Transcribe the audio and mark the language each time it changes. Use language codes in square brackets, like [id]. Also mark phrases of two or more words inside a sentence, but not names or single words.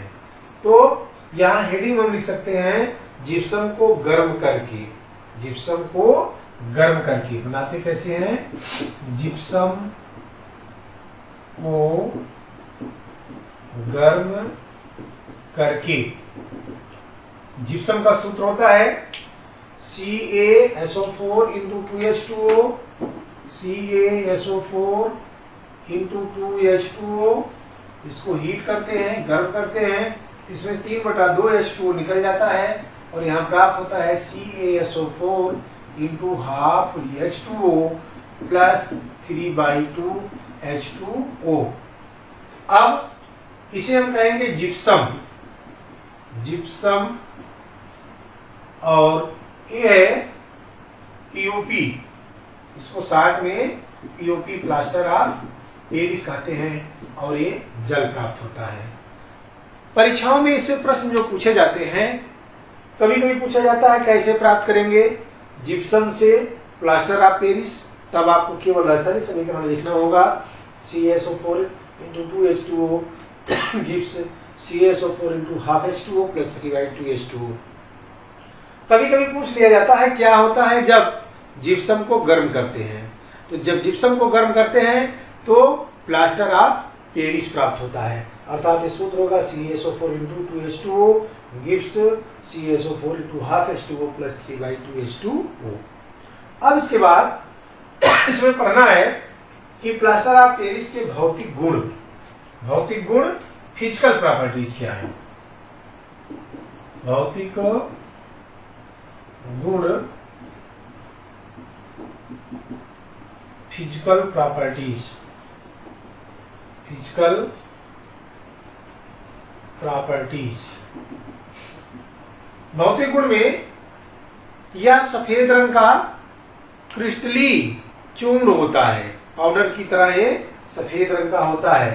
[hi] तो यहाँ हेडिंग हम लिख सकते हैं जिप्सम को गर्म करके। जिप्सम को गर्म करके बनाते कैसे हैं? जिप्सम को गर्म करके। जिप्सम का सूत्र होता है CaSO4 into 2H2O, CaSO4 into 2H2O। इसको हीट करते हैं, गर्म करते हैं, इसमें 3/2 H2O निकल जाता है और यहाँ प्राप्त होता है [en] CaSO4 into half H2O plus 3/2 H2O. [hi] अब इसे हम कहेंगे जिप्सम। जिप्सम और ये है पीओपी। इसको शॉर्ट में [en] POP plaster of Paris [hi] कहते हैं और ये जल प्राप्त होता है। परीक्षाओं में इससे प्रश्न जो पूछे जाते हैं, कभी कभी पूछा जाता है कैसे प्राप्त करेंगे जिप्सम से [en] plaster of Paris. [hi] तब आपको केवल रासायनिक समीकरण लिखना होगा [en] CaSO4 into 2H2O gives CaSO4 into half H2O plus 3/2 H2O। [hi] कभी कभी पूछ लिया जाता है क्या होता है जब जिप्सम को गर्म करते हैं। तो जब जिप्सम को गर्म करते हैं तो [en] plaster of Paris [hi] प्राप्त होता है, अर्थात ये सूत्र होगा [en] CaSO4 into 2H2O gives CaSO4 into half H2O plus 3/2 H2O। [hi] अब इसके बाद इसमें पढ़ना है कि [en] plaster of Paris [hi] के भौतिक गुण [en] physical properties [hi] क्या है। भौतिक गुण [en] physical properties [hi] भौतिक गुण में यह सफेद रंग का क्रिस्टली चूर्ण होता है, पाउडर की तरह ये सफेद रंग का होता है।